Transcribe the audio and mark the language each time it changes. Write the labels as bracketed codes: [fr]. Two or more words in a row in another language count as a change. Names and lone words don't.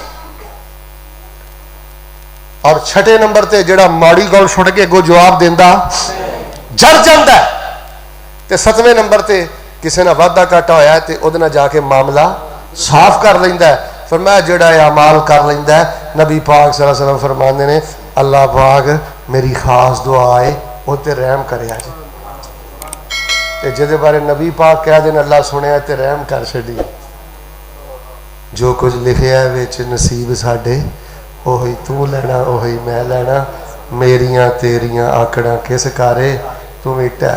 [pa] اور چھیویں نمبر تے جیہڑا ماڑی گل سن کے اگوں جواب دیندا جڑ جاندا ہے. تے 7ویں نمبر تے کسے نال وادھا گھاٹا ہویا تے اوہدے نال جا کے معاملہ صاف کر لیندا ہے. فرمایا جیہڑا اعمال کر لیندا ہے نبی پاک [ar] صلى الله عليه وسلم [pa] فرماندے نے اللہ پاک میری خاص دعا ہے اوہ تے رحم کریا جی تے جیہدے بارے نبی پاک کہہ دین اللہ سنیا تے رحم کر چھڈی. جو کجھ لکھیا ہے وچ نصیب ساڈے اوہی توں لینا اوہی میں لینا میریاں تیریاں آکڑاں کس کارے توں وی ٹہہ